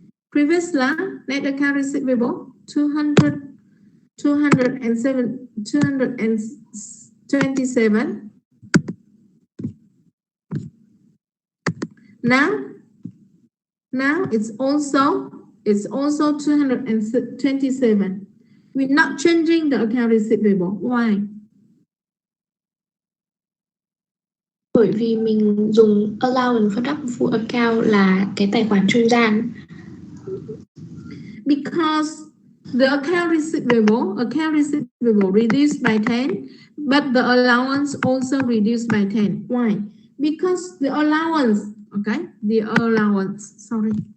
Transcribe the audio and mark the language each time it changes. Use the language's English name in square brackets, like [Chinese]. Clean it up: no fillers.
[English] Previous line, net account receivable, 227. Now it's also 227. We're not changing the account receivable. Why? [Vietnamese] Bởi vì mình dùng allowance for doubtful account là cái tài khoản trung gian. [English] Because the account receivable reduced by 10, but the allowance also reduced by 10. Why? Because the allowance, okay, the allowance, sorry.